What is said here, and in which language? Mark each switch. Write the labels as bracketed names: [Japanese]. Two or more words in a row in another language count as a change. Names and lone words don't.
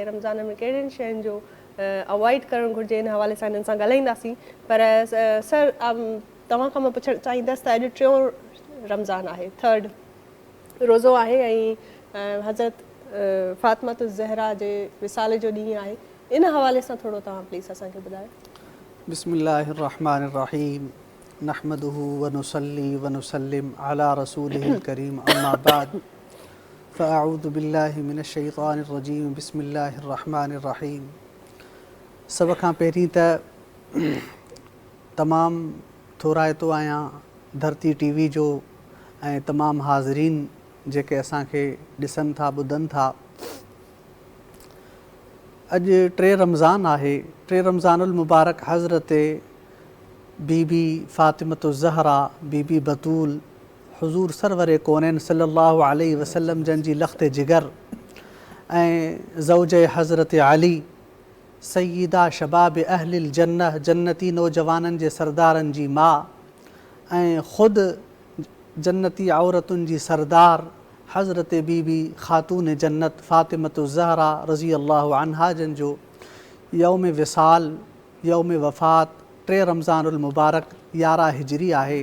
[Sindhi] रमज़ान में कहिड़ियुनि शयुनि जो अवॉइड करणु घुरिजे, हिन हवाले सां हिननि सां ॻाल्हाईंदासीं। पर सर तव्हां खां मां पुछणु चाहींदसि त अॼु टियों रमज़ान आहे, थर्ड रोज़ो आहे, ऐं हज़रत फ़ातिमा ज़हरा जे विसाले जो ॾींहुं आहे। इन हवाले सां थोरो तव्हां प्लीज़ असांखे ॿुधायो। [Arabic] بسم الله الرحمن الرحيم، نحمده ونصلي ونسلم على رسوله الكريم، أما بعد، فأعوذ بالله من الشيطان الرجيم، بسم الله الرحمن الرحيم. [Sindhi] सभ खां पहिरीं त तमामु थोराइतो आहियां धरती टीवी जो ऐं तमामु हाज़रीन जेके असांखे ॾिसनि था, ॿुधनि था। अॼु 3 रमज़ान आहे। 3 रमज़ानुल मुबारक हज़रत बीबी फ़ातिमतु ज़हरा, बीबी बतूल, हुज़ूर सरवर कौनैन [Arabic] صلى الله عليه وسلم [Sindhi] जन जी लख़्त जिगर ऐं ज़ौज हज़रत अली, [Arabic] سيدا شباب أهل الجنة, [Sindhi] जन्नती नौजवाननि जे सरदारनि जी माउ ऐं ख़ुदि जन्नती औरतुनि जी सरदार हज़रत बीबी ख़ातून जन्नत फ़ातिमतु ज़हरा [Arabic] رضي الله عنها [Sindhi] जन जो यौम विसाल, यौम वफ़ात 3 रमज़ानुल मुबारक 11 हिजरी आहे।